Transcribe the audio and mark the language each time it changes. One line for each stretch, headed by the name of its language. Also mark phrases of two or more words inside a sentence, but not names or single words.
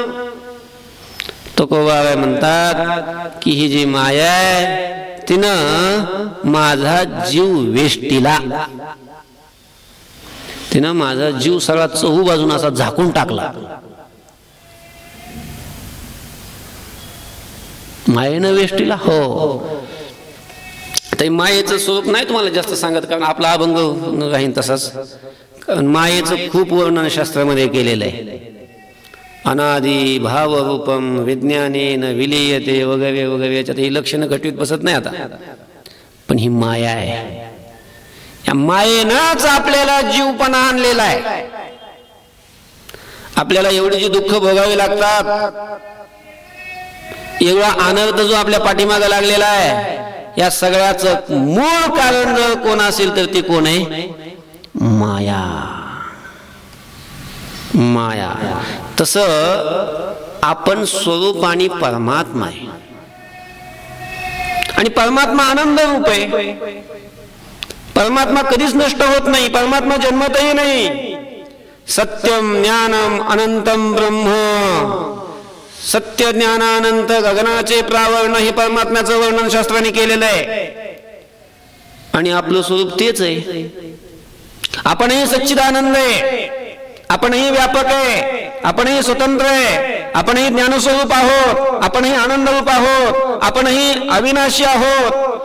Marathi: तुकोबा म्हणतात की ही जी माया आहे तिनं माझा जीव वेष्टीला, तिनं माझा जीव सगळा चहू बाजून असा झाकून टाकला. मायेनं वेष्टीला? हो. तर मायेचं स्वरूप नाही तुम्हाला जास्त सांगत, कारण आपला अभंग राहीन तसाच. मायेचं खूप वर्णन शास्त्रामध्ये केलेलं आहे.
Sanskrit: अनादि भाव रूपम विज्ञानेन विलीयते
Marathi: वगैरे वगैरे. याच्यात ही लक्षणं घटवीत बसत नाही आता, पण ही माया आहे. या मायेनंच आपल्याला जीवपणा आणलेला आहे. आपल्याला एवढी जी दुःख भोगावी लागतात, एवढा अनर्थ जो आपल्या पाठीमागे लागलेला आहे, या सगळ्याचं मूळ कारण जर कोण असेल तर ते कोण आहे? माया. माया. तसं आपण स्वरूप आणि परमात्मा आहे, आणि परमात्मा आनंद रूप आहे. परमात्मा कधीच नष्ट होत नाही, परमात्मा जन्मतही नाही.
Sanskrit: सत्यम ज्ञानम अनंतम ब्रह्म.
Marathi: सत्य ज्ञानानंत गगनाचे प्रावरण हे परमात्म्याचं वर्णन शास्त्राने केलेलं आहे. आणि आपलं स्वरूप तेच आहे. आपणही सच्चिदानंद आहे, आपणही व्यापक आहे, आपणही स्वतंत्र आहे, आपणही ज्ञानस्वरूप आहोत, आपणही आनंदरूप आहोत, आपणही अविनाशी आहोत.